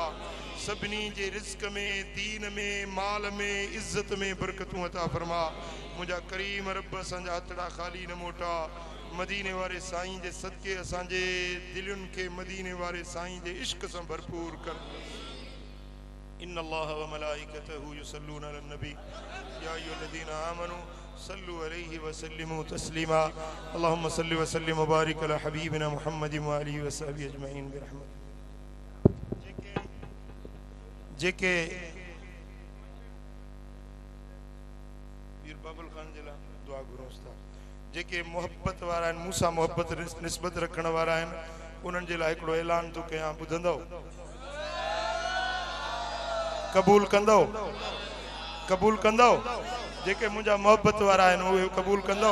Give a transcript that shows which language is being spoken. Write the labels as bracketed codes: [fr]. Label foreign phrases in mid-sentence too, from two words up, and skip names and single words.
[sd] सभिनी जे रिज़्क़ में दीन में माल में इज़्ज़त में बरकतूं अता फरमा। मुंहिंजा करीम रब असांजा हथड़ा ख़ाली न मोटा। मदीने वारे साईं जे सदके असांजे दिलुनि खे मदीने वारे साईं जे इश्क सां भरपूर कर। [ar] إن الله وملائكته يصلون على النبي يا أيها الذين آمنوا صلوا عليه وسلموا تسليما. اللهم صل وسلم وبارك على حبيبنا محمد وآله وصحبه أجمعين برحمتك. [sd] जेके वीर बाबुल खान जिला दुआ घुरोस था। जेके मोहब्बत वारा आहिनि मूंसां मोहब्बत निस्बत रखण वारा आहिनि उन्हनि जे लाइ हिकिड़ो ऐलान थो कयां ॿुधंदव क़बूल कंदव क़बूल कंदव। जेके मुंहिंजा मोहब्बत वारा आहिनि उहे क़बूल कंदव।